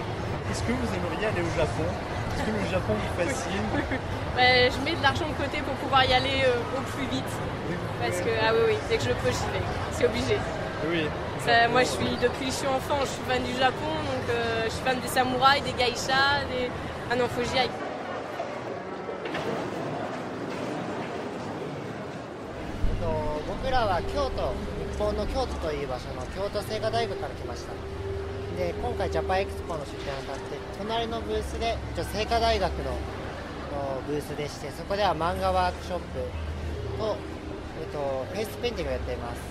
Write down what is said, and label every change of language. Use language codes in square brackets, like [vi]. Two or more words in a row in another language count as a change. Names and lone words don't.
[fr] Est-ce que vous aimeriez aller au Japon? Est-ce que le Japon vous fascine? Je mets de l'argent de côté pour pouvoir y aller au plus vite. Parce que, oui, dès que je peux, j'y vais. C'est obligé. Oui. Moi, depuis que je suis enfant, je suis fan du Japon, donc je suis fan des samouraïs, des geishas, Ah non, faut que j'y aille. [ja] 僕らは京都、日本の京都という場所の京都精華大学から来ました。で、今回ジャパンエクスポの出展にあたって隣のブースで精華大学のブースでして、そこでは漫画ワークショップと、フェイスペインティングをやっています。